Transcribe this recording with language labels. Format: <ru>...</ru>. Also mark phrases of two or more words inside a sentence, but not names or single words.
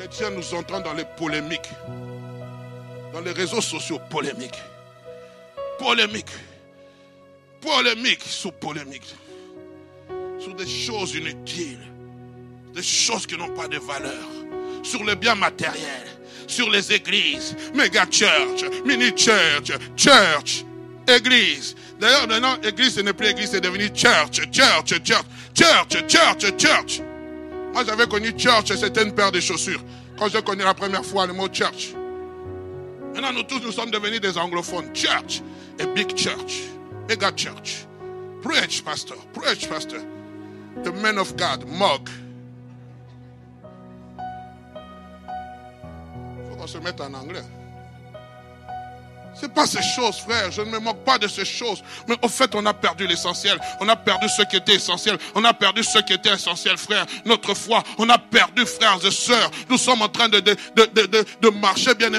<fr>chrétiens, nous entrons dans les polémiques. Dans les réseaux sociaux, polémiques. Polémiques. Polémiques sur polémiques. Sur des choses inutiles. Des choses qui n'ont pas de valeur. Sur les biens matériels. Sur les églises.</fr> <en>Méga church, mini church, church,</en> <fr>église. D'ailleurs, maintenant, église, ce n'est plus église, c'est devenu</fr> <en>church, church, church, church, church, church.</en> <fr>Moi, j'avais connu church, c'était une paire de chaussures. Quand j'ai connu la première fois le mot church. Maintenant, nous tous, nous sommes devenus des anglophones.</fr> <en>Church, a big church, mega church. Preach, pastor, preach, pastor. The man of God, mug.</en> <fr>Il faut qu'on se mette en anglais. C'est pas ces choses, frère. Je ne me moque pas de ces choses. Mais au fait, on a perdu l'essentiel. On a perdu ce qui était essentiel. On a perdu ce qui était essentiel, frère. Notre foi, on a perdu, frères et sœurs. Nous sommes en train de marcher, bien aimés.</fr>